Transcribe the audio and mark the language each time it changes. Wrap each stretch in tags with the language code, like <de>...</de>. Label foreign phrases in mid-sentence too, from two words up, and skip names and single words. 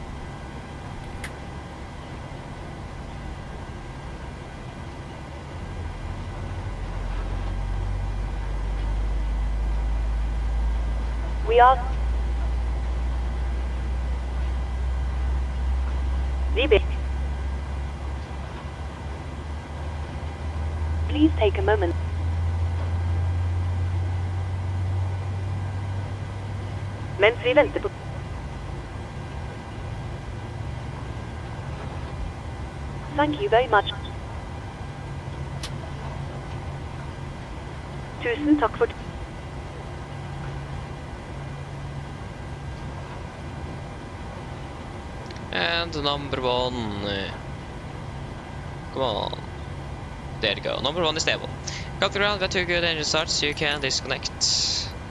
<en>We are. Leaving. Please take a moment.</en> <no>Mens vi venter på.</no> <en>Thank you very much.</en> <no>Tusen takk for.</no> <en>And number 1. Come on. There you go. Number 1 is stable. Got the ground, got 2 good engine starts, you can disconnect.</en>